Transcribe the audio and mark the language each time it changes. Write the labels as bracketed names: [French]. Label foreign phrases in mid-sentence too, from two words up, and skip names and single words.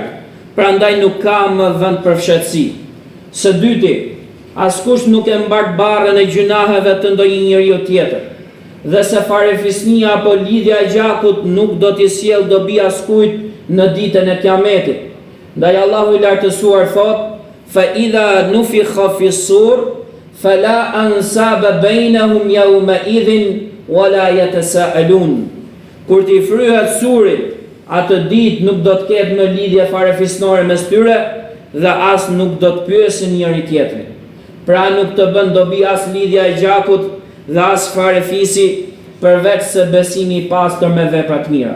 [Albanian] Prandaj nuk ka më vend për fshehtësi. Së dyti, askush nuk e mbart barrën e gjunaheve të ndonjë njeriu tjetër. Dhe se farefisnia apo lidhja e gjakut nuk do t'i sjellë dobi askujt në ditën e Kiametit. Ndaj Allahu i lartësuar thot: [Arabic] "فإذا نفخ في الصور فلا أنساب بينهم يومئذ ولا يتساءلون." [Albanian] Kur t'i fryhet surit, atë ditë nuk do të ketë më lidhje farefisnore mes tyre dhe as nuk do të pyesin njëri tjetrin. Pra nuk të bën dobi as lidhja e gjakut dhe as farefisi, përveç se besimi i pastër me vepra të mira.